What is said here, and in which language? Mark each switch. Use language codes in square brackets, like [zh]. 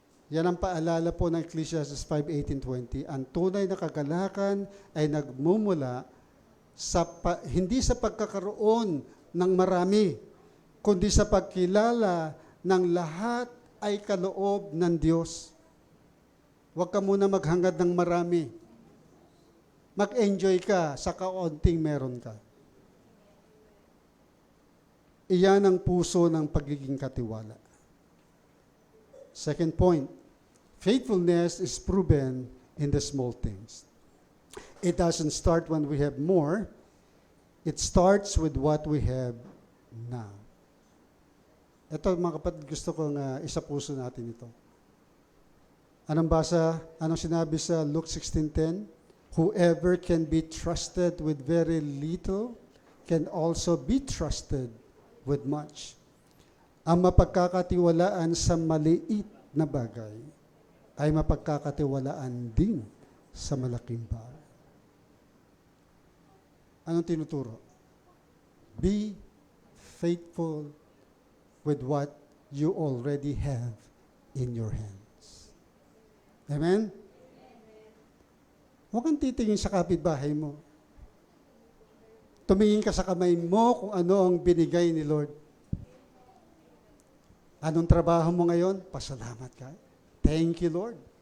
[tl] Yan ang paalala po ng Ecclesiastes 5:18-20. Ang tunay na kagalakan ay nagmumula hindi sa pagkakaroon ng marami, kundi sa pagkilala ng lahat ay kaloob ng Diyos. Huwag ka muna maghangad ng marami. Mag-enjoy ka sa kaunting meron ka. Iyan ang puso ng pagiging katiwala. [en] Second point, faithfulness is proven in the small things. It doesn't start when we have more. It starts with what we have now. [tl] Ito mga kapatid, gusto kong isa puso natin ito. Anong sinabi sa Luke 16:10? [en] Whoever can be trusted with very little can also be trusted with much. [tl] Ang mapagkakatiwalaan sa maliit na bagay ay mapagkakatiwalaan din sa malaking bagay. Anong tinuturo? [en] Be faithful with what you already have in your hands. Amen? [tl] Huwag kang titingin sa kapitbahay mo. Tumingin ka sa kamay mo kung ano ang binigay ni Lord. Anong trabaho mo ngayon? Pasalamat ka. [en] Thank you, Lord.